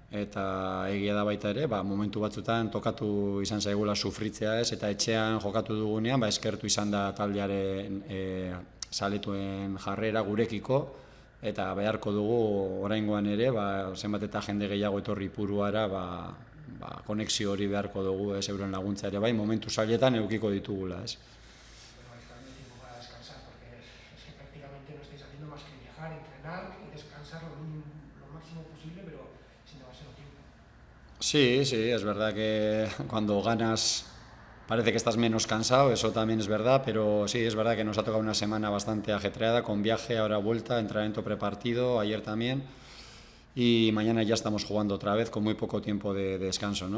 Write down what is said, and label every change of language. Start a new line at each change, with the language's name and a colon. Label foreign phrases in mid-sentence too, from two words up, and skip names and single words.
Basque: eta egia da baita ere, momentu batzutan tokatu izan zaigula sufritzea ez, eta etxean jokatu dugunean, eskertu izan da taldearen zaletuen jarrera gurekiko, eta beharko dugu oraingoan ere, zenbat eta jende gehiago etorri Ipuruara, konexio hori beharko dugu ez, euren laguntza ere momentu zailetan edukiko ditugula ez.
Spanish: Sí, es verdad que cuando ganas parece que estás menos cansado, eso también es verdad, pero sí, es verdad que nos ha tocado una semana bastante ajetreada, con viaje, ahora vuelta, entrenamiento prepartido, ayer también, y mañana ya estamos jugando otra vez con muy poco tiempo de descanso, ¿no?